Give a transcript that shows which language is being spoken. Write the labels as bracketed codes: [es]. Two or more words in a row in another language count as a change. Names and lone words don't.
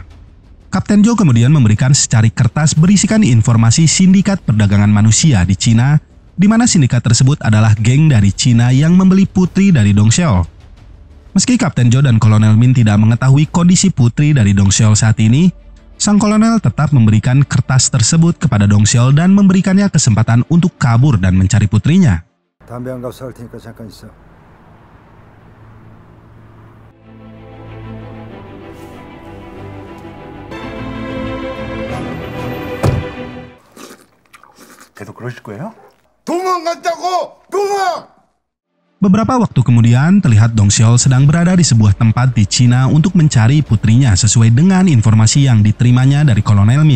[id] Kapten Jo kemudian memberikan secari kertas berisikan informasi sindikat perdagangan manusia di Cina, di mana sindikat tersebut adalah geng dari Cina yang membeli putri dari Dong Seol. Meski Kapten Jo dan Kolonel Min tidak mengetahui kondisi putri dari Dong Seol saat ini, sang kolonel tetap memberikan kertas tersebut kepada Dong Seol dan memberikannya kesempatan untuk kabur dan mencari putrinya. [ko] 담배 한 갑 사올 테니까 잠깐 있어. 계속 그러실 거예요? 도망간다고! 도망! [id] Beberapa waktu kemudian, terlihat Dong Seol sedang berada di sebuah tempat di Cina untuk mencari putrinya sesuai dengan informasi yang diterimanya dari Kolonel Min.